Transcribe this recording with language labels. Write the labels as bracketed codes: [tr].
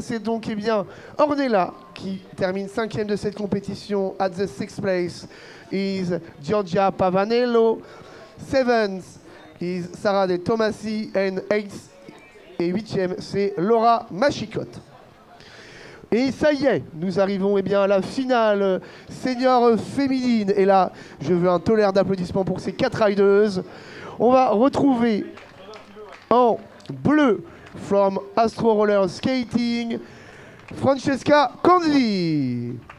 [fr] C'est donc eh bien Ornella qui termine 5e de cette compétition. [en] At the 6th place is Giorgia Pavanello. 7th is Sarah De Tomasi. And 8th [fr] et 8e, c'est Laura Machicotte. Et ça y est, nous arrivons eh bien, à la finale senior féminine. Et là, je veux un tonnerre d'applaudissements pour ces 4 rideuses. On va retrouver en bleu, from Astro Roller Skating, Francesca Conzi.